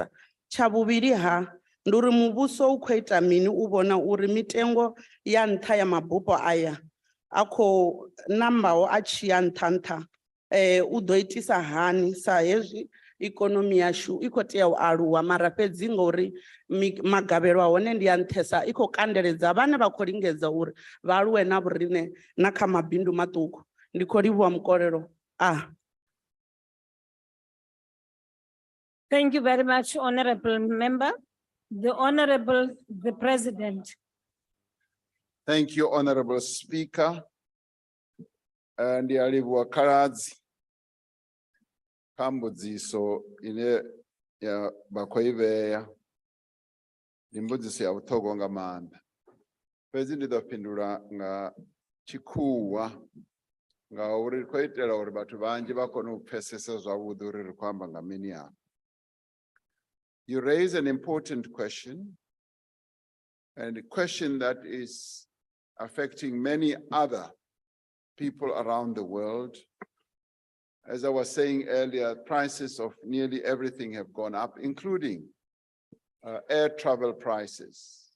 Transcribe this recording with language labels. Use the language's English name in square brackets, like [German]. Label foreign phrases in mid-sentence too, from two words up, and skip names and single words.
[Venda] Tsha vhuvhili ndi uri muvhuso u khou ita mini u vhona uri mitengo ya nṱha ya mabupo aya a khou nambaho a tshi ya nṱha nṱha u ḓo itisa hani sa hezwi ikonomi yashu i khou tea u aluwa mara fhedzi ngori magavhelo a hone ndi a nṱhesa i khou kandeledza vhane vha khou lingedza uri vha aluwe na vhoriṋe na kha mabindu maṱuku. Ndi khou livhuwa mukolelo. [English] Thank you very much, Honorable Member. The President. Thank you, Honorable Speaker. [Venda] And ndiyalivhuwa khaladzi kha mbudziso ine ya vha khou i vhea. Ndi mbudziso ya vhuṱhogwa nga maanḓa. Fhedzi ndi ḓo fhindula nga tshikhuwa ngauri ri khou itela uri vhathu vhanzhi vha kone u pfhesesa zwavhuḓi uri ri khou amba nga mini hapa. [English] You raise an important question, and a question that is affecting many other people around the world. As I was saying earlier, prices of nearly everything have gone up, including air travel prices.